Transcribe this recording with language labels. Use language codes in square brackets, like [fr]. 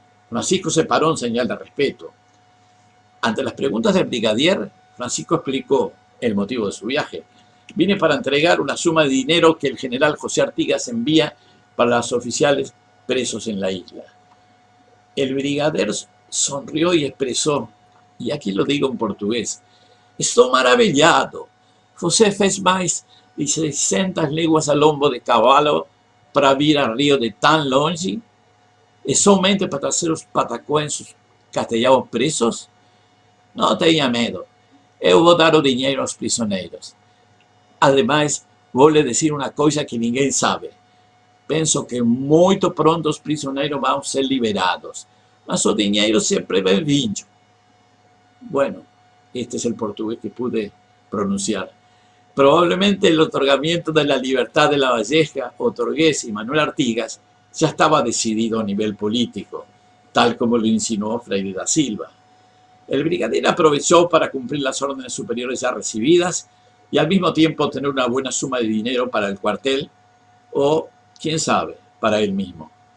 [es] Francisco se paró en señal de respeto. Ante las preguntas del brigadier, Francisco explicó el motivo de su viaje. Vine para entregar una suma de dinero que el general José Artigas envía para los oficiales presos en la isla. El brigadier sonrió y expresó, y aquí lo digo en portugués: [pt] estou maravilhado. Você fez mais de 600 léguas a lombo de cavalo para vir a Rio de tão longe? É somente para trazer os patacões castelhanos presos? Não tenha medo. Eu vou dar o dinheiro aos prisioneiros. Ademais, vou lhe dizer uma coisa que ninguém sabe. Penso que muito pronto os prisioneiros vão ser liberados. Mas o dinheiro sempre é bem-vindo. [es] Bueno, este es el portugués que pude pronunciar. Probablemente el otorgamiento de la libertad de Lavalleja, Torgués y Manuel Artigas ya estaba decidido a nivel político, tal como lo insinuó Freire da Silva. El brigadier aprovechó para cumplir las órdenes superiores ya recibidas y al mismo tiempo tener una buena suma de dinero para el cuartel o, quién sabe, para él mismo.